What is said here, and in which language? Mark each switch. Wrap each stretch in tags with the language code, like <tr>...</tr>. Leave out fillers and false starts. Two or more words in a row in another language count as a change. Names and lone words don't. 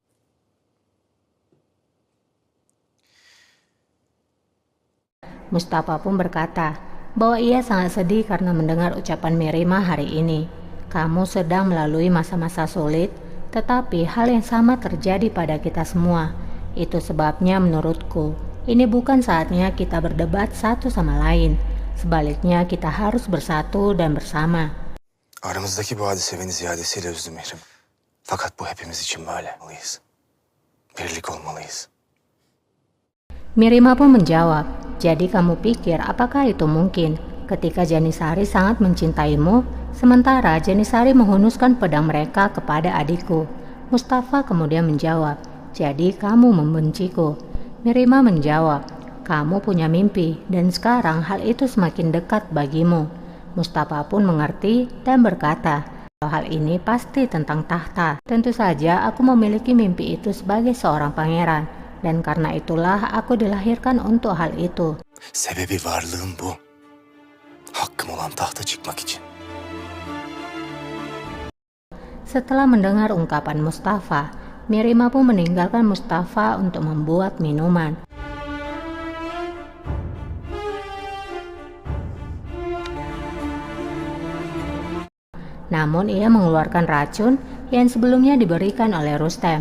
<id>Mustafa pun berkata bahwa ia sangat sedih karena mendengar ucapan Mihrimah hari ini. Kamu sedang melalui masa-masa sulit, tetapi hal yang sama terjadi pada kita semua. Itu sebabnya menurutku, ini bukan saatnya kita berdebat satu sama lain. Sebaliknya kita harus bersatu dan bersama.</id> <tr>Aramızdaki bu hadise beni ziyadesiyle üzdü Mihrim. Fakat bu hepimiz için böyle olmalıyız. Birlik olmalıyız.</tr> <id>Mihrimah pun menjawab, jadi kamu pikir apakah itu mungkin ketika Janisari sangat mencintaimu, sementara Janisari menghunuskan pedang mereka kepada adikku. Mustafa kemudian menjawab, jadi kamu membenciku. Mihrimah menjawab, kamu punya mimpi dan sekarang hal itu semakin dekat bagimu. Mustafa pun mengerti dan berkata, hal ini pasti tentang tahta. Tentu saja aku memiliki mimpi itu sebagai seorang pangeran. Dan karena itulah aku dilahirkan untuk hal itu.</id> <tr>Sebebi varlığım bu. Hakkım olan tahta çıkmak için.</tr> <id>Setelah mendengar ungkapan Mustafa, Mihrimah pun meninggalkan Mustafa untuk membuat minuman. Namun ia mengeluarkan racun yang sebelumnya diberikan oleh Rustem.</id>